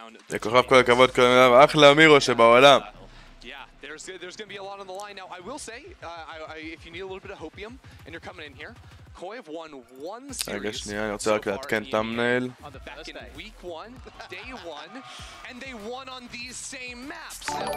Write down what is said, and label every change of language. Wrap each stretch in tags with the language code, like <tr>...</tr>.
<he>לכוכב כל הכבוד, אחלה אמירו שבעולם.</he> <en>Yeah, there's going to be a lot on the line now. I will say, if you need a little bit of hopium and you're coming in here, Koi have won 1 series</en> <he>רגע שנייה, אני רוצה רק לעדכן תמנייל.</he> <en>back in week 1, day 1, and they won on these same maps.</en>